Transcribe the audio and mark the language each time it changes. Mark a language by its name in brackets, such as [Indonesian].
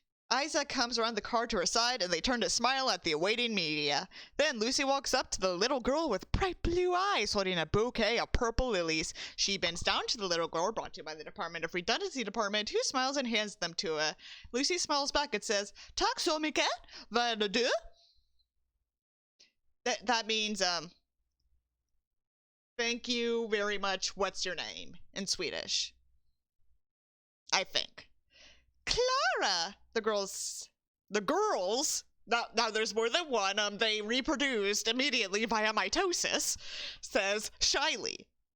[English] Isaac comes around the car to her side, and they turn to smile at the awaiting media. Then Lucy walks up to the little girl with bright blue eyes holding a bouquet of purple lilies. She bends down to the little girl, brought to you by the Department of Redundancy Department, who smiles and hands them to her. Lucy smiles back and says, [Swedish] Tack så mycket, vad är du? [English] That means, thank you very much, what's your name, in Swedish. I think. Clara! The girls, now there's more than one, they reproduced immediately via mitosis, says shyly.